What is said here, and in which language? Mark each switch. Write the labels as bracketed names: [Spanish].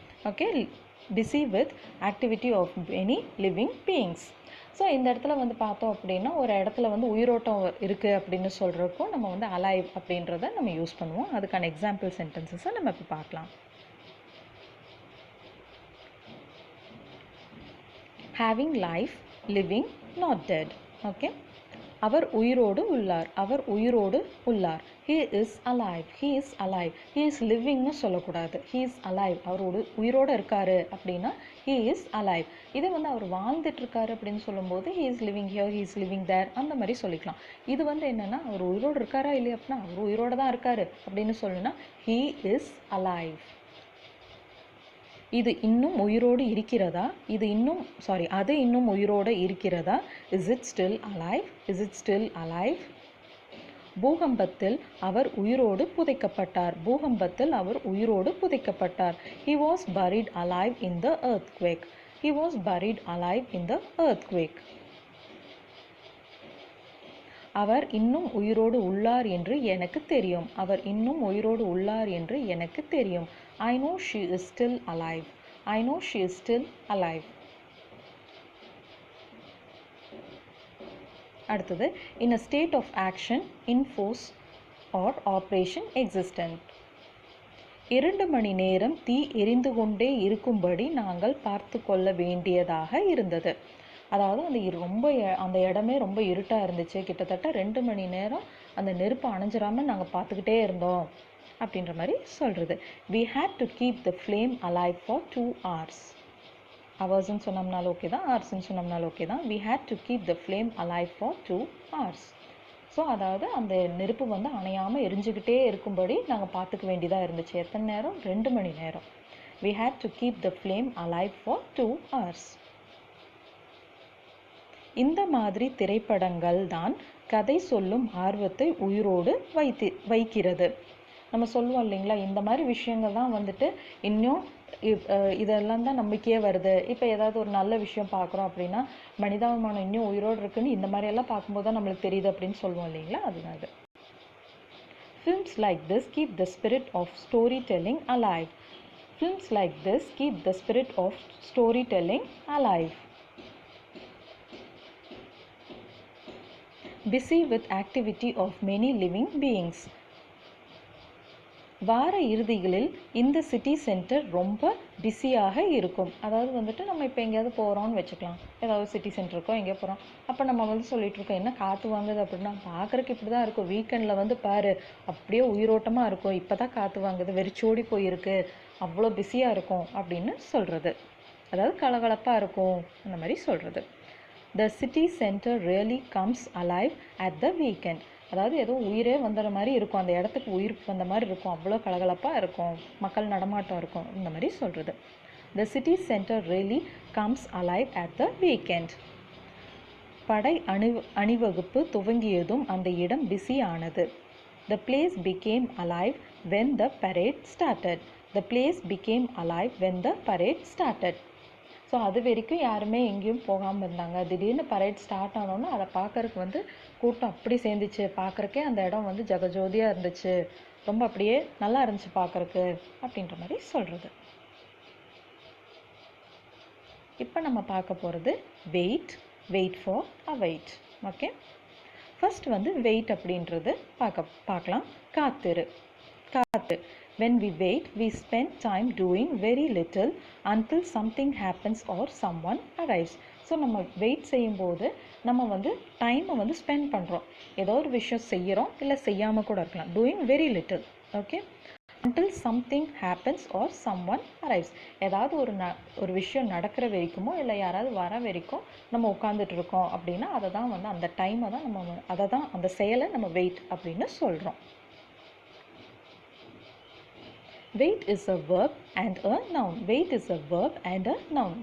[English] Okay, busy with activity of many living beings. [Tamil] So இந்த இடத்துல வந்து பார்த்தோம் அப்படின்னா ஒரு இடத்துல வந்து உயிரோட்டம் இருக்குது அப்படின்னு சொல்கிறப்போ நம்ம வந்து அலைவ் அப்படின்றத நம்ம யூஸ் பண்ணுவோம். அதுக்கான எக்ஸாம்பிள் சென்டென்சஸை நம்ம இப்போ பார்க்கலாம். [English] Having life, living, not dead. [Tamil] Okay, அவர் உயிரோடு உள்ளார், அவர் உயிரோடு உள்ளார். [English] He is alive, he is alive. He is livingனு [Tamil] சொல்லக்கூடாது, [English] he is alive. [Tamil] அவரோடு உயிரோடு இருக்காரு அப்படின்னா [English] he is alive. [Tamil] இதை வந்து அவர் வாழ்ந்துட்டு இருக்காரு அப்படின்னு சொல்லும்போது [English] he is living here, he is living there, [Tamil] அந்த மாதிரி சொல்லிக்கலாம். இது வந்து என்னன்னா அவர் உயிரோடு இருக்காரா இல்லையா அப்படின்னா அவர் உயிரோடு தான் இருக்காரு அப்படின்னு சொல்லணும்னா [English] he is alive. [Tamil] இது இன்னும் உயிரோடு இருக்கிறதா, அது இன்னும் உயிரோடு இருக்கிறதா, [English] is it still alive, [Tamil] is it still alive. பூகம்பத்தில் அவர் உயிரோடு புதைக்கப்பட்டார், பூகம்பத்தில் அவர் உயிரோடு புதைக்கப்பட்டார். [English] He was buried alive in the earthquake, he was buried alive in the earthquake. [Tamil] அவர் இன்னும் உயிரோடு உள்ளார் என்று எனக்கு தெரியும், அவர் இன்னும் உயிரோடு உள்ளார் என்று எனக்கு தெரியும். [English] I know she is still alive, I know she is still alive. [Tamil] அடுத்தது [English] in a state of action, in force or operation, existent. [Tamil] 2 மணி நேரம் தீ எரிந்து கொண்டே இருக்கும்படி நாங்கள் பார்த்து கொள்ள வேண்டியதாக இருந்தது. அதாவது அந்த இடமே ரொம்ப இருட்டாக இருந்துச்சு, கிட்டத்தட்ட 2 மணி நேரம் அந்த நெருப்பு அணைஞ்சிடாமல் நாங்கள் பார்த்துக்கிட்டே இருந்தோம் அப்படின்ற மாதிரி சொல்கிறது. [English] We had to keep the flame alive for 2 hours. [Tamil] ஹவர்ஸ்ன்னு சொன்னோம்னாலும் okay தான், ஹவர்ஸ்ன்னு சொன்னோம்னாலும் ஓகே தான். [English] We had to keep the flame alive for 2 hours. [Tamil] So அதாவது அந்த நெருப்பு வந்து அணையாமல் எரிஞ்சுக்கிட்டே இருக்கும்படி நாங்கள் பார்த்துக்க வேண்டியதாக இருந்துச்சு. எத்தனை நேரம்? 2 மணி நேரம். [English] We had to keep the flame alive for 2 hours. [Tamil] இந்த மாதிரி திரைப்படங்கள் தான் கதை சொல்லும் ஆர்வத்தை உயிரோடு வைக்கிறது. நம்ம சொல்லுவோம் இல்லைங்களா, இந்த மாதிரி விஷயங்கள் தான் வந்துட்டு இன்னும் இதெல்லாம் தான் நம்பிக்கையே வருது. இப்போ ஏதாவது ஒரு நல்ல விஷயம் பார்க்குறோம் அப்படின்னா மனிதாபிமானம் இன்னும் உயிரோடு இருக்குன்னு இந்த மாதிரியெல்லாம் பார்க்கும்போது தான் நம்மளுக்கு தெரியுது அப்படின்னு சொல்லுவோம் இல்லைங்களா, அதுதான் அது. [English] Films like this keep the spirit of storytelling alive. Films like this keep the spirit of storytelling alive. Busy with activity of many living beings. [Tamil] வார இறுதிகளில் இந்த சிட்டி சென்டர் ரொம்ப பிஸியாக இருக்கும். அதாவது வந்துட்டு நம்ம இப்போ எங்கேயாவது போகிறோம்னு வச்சுக்கலாம், ஏதாவது சிட்டி சென்டருக்கோ எங்கேயோ போகிறோம், அப்போ நம்ம வந்து சொல்லிட்டு இருக்கோம் என்ன காற்று வாங்குது அப்படின்னா பார்க்குறக்கு இப்படி தான் இருக்கும், வீக்கெண்டில் வந்து பாரு அப்படியே உயிரோட்டமாக இருக்கும், இப்போ தான் காற்று வாங்குது, வெறிச்சோடி போயிருக்கு, அவ்வளோ பிஸியாக இருக்கும் அப்படின்னு சொல்கிறது. அதாவது கலகலப்பாக இருக்கும் அந்த மாதிரி சொல்கிறது. [English] The city center really comes alive at the weekend. [Tamil] அதாவது ஏதோ உயிரே வந்துற மாதிரி இருக்கும், அந்த இடத்துக்கு உயிர் வந்த மாதிரி இருக்கும், அவ்வளோ கலகலப்பாக இருக்கும், மக்கள் நடமாட்டம் இருக்கும், இந்த மாதிரி சொல்கிறது. [English] The city center really comes alive at the weekend. [Tamil] படை அணிவகுப்பு துவங்கியதும் அந்த இடம் பிஸி ஆனது. [English] The place became alive when the parade started. The place became alive when the parade started. [Tamil] So அது வரைக்கும் யாருமே எங்கேயும் போகாமல் இருந்தாங்க. திடீர்னு பரேட் ஸ்டார்ட் ஆனோன்னா அதை பார்க்கறதுக்கு வந்து கூட்டம் அப்படி சேர்ந்துச்சு. பார்க்குறக்கே அந்த இடம் வந்து ஜகஜோதியாக இருந்துச்சு, ரொம்ப அப்படியே நல்லா இருந்துச்சு பார்க்குறக்கு அப்படின்ற மாதிரி சொல்கிறது. இப்போ நம்ம பார்க்க போகிறது wait for await. Okay, first வந்து வெயிட் அப்படின்றது பார்க்கலாம். காத்து. [English] When we wait, we spend time doing very little until something happens or someone arrives. [Tamil] So நம்ம வெயிட் செய்யும்போது நம்ம வந்து டைமை வந்து ஸ்பெண்ட் பண்ணுறோம். ஏதோ ஒரு விஷயம் செய்கிறோம், இல்லை செய்யாமல் கூட இருக்கலாம். [English] Doing very little. Okay, until something happens or someone arrives. [Tamil] ஏதாவது ஒரு விஷயம் நடக்கிற வரைக்குமோ இல்லை யாராவது வர வரைக்கும் நம்ம உட்காந்துட்டு இருக்கோம் அப்படின்னா அதை தான் வந்து அந்த டைமை தான் நம்ம அதை தான் அந்த செயலை நம்ம வெயிட் அப்படின்னு சொல்கிறோம். [English] Wait is a verb and a noun. Wait is a verb and a noun.